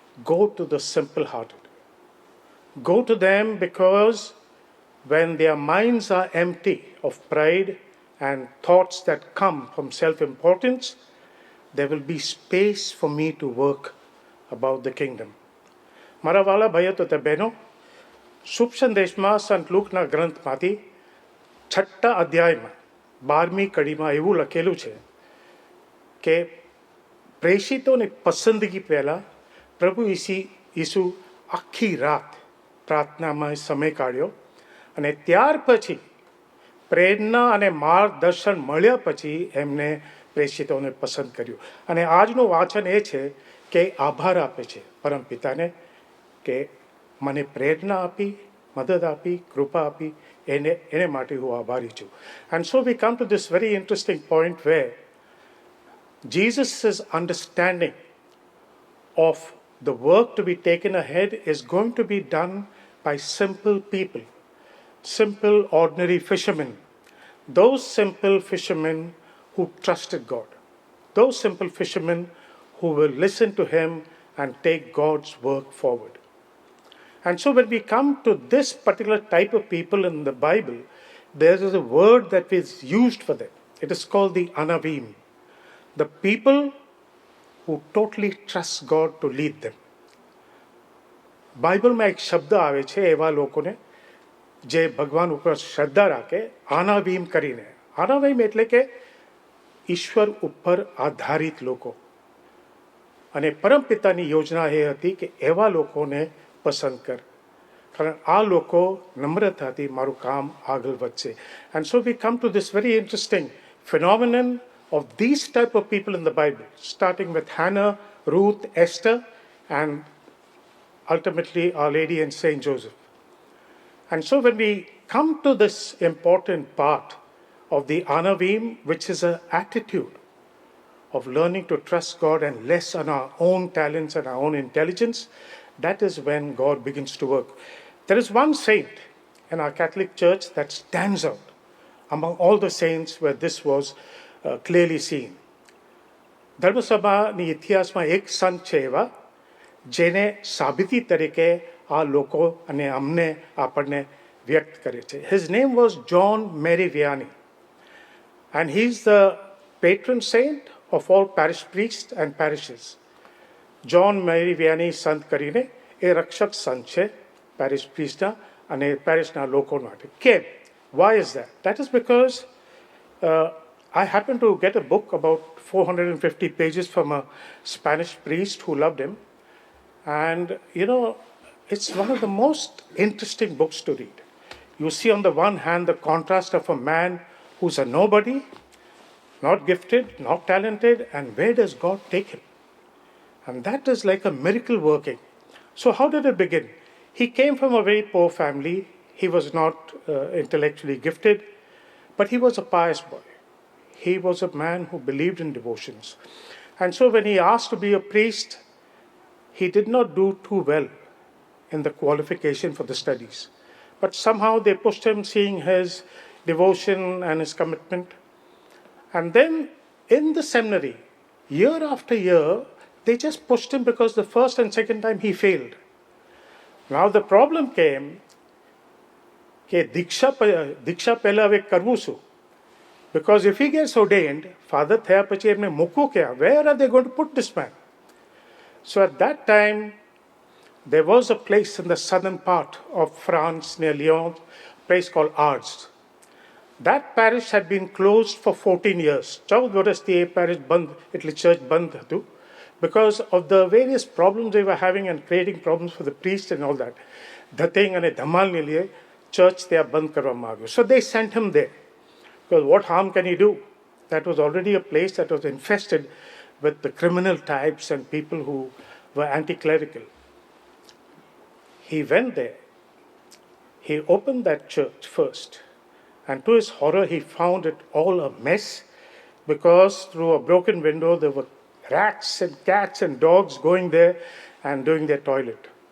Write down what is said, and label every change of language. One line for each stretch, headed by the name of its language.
English: Go to the simple-hearted. Go to them, because when their minds are empty of pride and thoughts that come from self-importance, there will be space for me to work about the kingdom.
Gujarati: મારા વાલા ભાઈઓ તો બહેનો, શુભ સંદેશમાં સંત લૂકના ગ્રંથમાંથી 6 અધ્યાયમાં 12મી કડીમાં એવું લખેલું છે કે પ્રેષિતોની પસંદગી પહેલાં પ્રભુ ઈસુ આખી રાત પ્રાર્થનામાં સમય કાઢ્યો, અને ત્યાર પછી પ્રેરણા અને માર્ગદર્શન મળ્યા પછી એમને પ્રેષિતોને પસંદ કર્યું. અને આજનું વાંચન એ છે કે આભાર આપે છે પરમ પિતાને કે મને પ્રેરણા આપી, મદદ આપી, કૃપા આપી, એને માટે હું આભારી છું.
English: And so we come to this very interesting point where Jesus' understanding of the work to be taken ahead is going to be done by simple people, simple ordinary fishermen, those simple fishermen who trusted God, those simple fishermen who will listen to him and take God's work forward. And so when we come to this particular type of people in the Bible, there is a word that is used for them. It is called the Anavim, the people who totally trust God to lead them.
Gujarati: બાઇબલમાં એક શબ્દ આવે છે એવા લોકોને જે ભગવાન ઉપર શ્રદ્ધા રાખે, આનાવીમ કરીને. આનાવાઈમ એટલે કે ઈશ્વર ઉપર આધારિત લોકો. અને પરમપિતાની યોજના એ હતી કે એવા લોકોને પસંદ કર, કારણ આ લોકો નમ્રતાથી મારું કામ આગળ વધશે.
English: And so we come to this very interesting phenomenon of these type of people in the Bible, starting with Hannah, Ruth, Esther, and ultimately Our Lady and Saint Joseph. And so when we come to this important part of the Anavim, which is an attitude of learning to trust God and less on our own talents and our own intelligence, that is when God begins to work. There is one saint in our Catholic Church that stands out among all the saints where this was clearly seen.
Gujarati: ધર્મસભાની ઇતિહાસમાં એક સંત છે એવા જેને સાબિતી તરીકે આ લોકો અને અમને આપણને વ્યક્ત કરે છે.
English: His name was John Mary Vianney, and he's the patron saint of all parish priests and parishes.
Gujarati: John Mary Vianney સંત કરીને એ રક્ષક સંત છે parish priestના અને parishના લોકો માટે. કેમ?
English: Why is that? That is because I happened to get a book about 450 pages from a Spanish priest who loved him. And, it's one of the most interesting books to read. You see on the one hand the contrast of a man who's a nobody, not gifted, not talented, and where does God take him? And that is like a miracle working. So how did it begin? He came from a very poor family. He was not intellectually gifted, but he was a pious boy. He was a man who believed in devotions. And so when he asked to be a priest, he did not do too well in the qualification for the studies. But somehow they pushed him, seeing his devotion and his commitment. And then in the seminary, year after year, they just pushed him because the first and second time he failed. Now the problem came
Gujarati: કે દીક્ષા પહેલા હવે કરવું શું?
English: Because if he gets ordained, father
Gujarati: થયા પછી એમને મૂકવું ક્યાં?
English: Where are they going to put this man? So at that time, there was a place in the southern part of France near Lyon, a place called Ars. That parish had been closed for 14 years.
Gujarati: 14 વર્ષથી એ parish બંધ, એટલે church બંધ હતું,
English: because of the various problems they were having and creating problems for the priests and all that.
Gujarati: ધતેંગ અને ધમાલને લીધે church ત્યાં બંધ કરવામાં આવ્યો.
English: So they sent him there. Because what harm can he do? That was already a place that was infested with the criminal types and people who were anti-clerical. He went there. He opened that church first. And to his horror, he found it all a mess, because through a broken window, there were rats and cats and dogs going there and doing their toilet.